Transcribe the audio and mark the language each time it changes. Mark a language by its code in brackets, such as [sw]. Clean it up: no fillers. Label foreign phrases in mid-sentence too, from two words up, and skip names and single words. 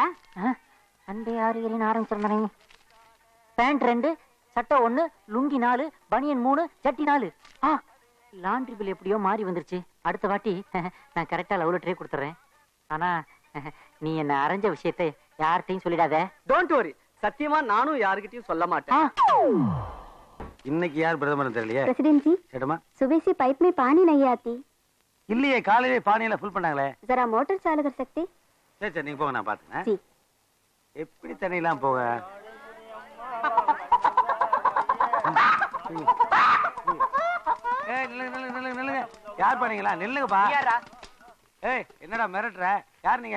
[ta] அண்டே 6 7 ஆரம்பிச்சிருந்தேன். பேண்ட் 2, சட்டை 1, லுங்கி 4, பனியன் 3, ஜட்டி 4. லாண்ட்ரி பில் எப்படியோ மாறி வந்துருச்சு. அடுத்த வாட்டி நான் கரெக்டா லவ் லெட்டரே கொடுத்துறேன். ஆனா நீ என்ன அரைஞ்ச விஷயத்தை யார்கிட்டையும் சொல்லிடாத. [en] don't worry, [ta] சத்தியமா நானும் யாருக்கிட்டையும் சொல்ல மாட்டேன். இன்னைக்கு யார் பிரதமர் தெரியலையே. [hi] प्रेसिडेंट जी, [ta] ஏடமா [hi] सुबह से पाइप में पानी नहीं आती. [ta] இல்லையே, காலையிலே பானையில ஃபுல் பண்ணாங்களே. [hi] जरा मोटर चालू कर सकते? [ta] சரி நீங்க போங்க, நான் பாத்துக்கிறேன். [hi] जी. [ta] எப்படி தண்ணிலாம் போக? நில்லுங்க. யார் பண்ணீங்களா? நில்லுங்கப்பா. ஏய், என்னடா மிரட்டுற? யார் நீங்க?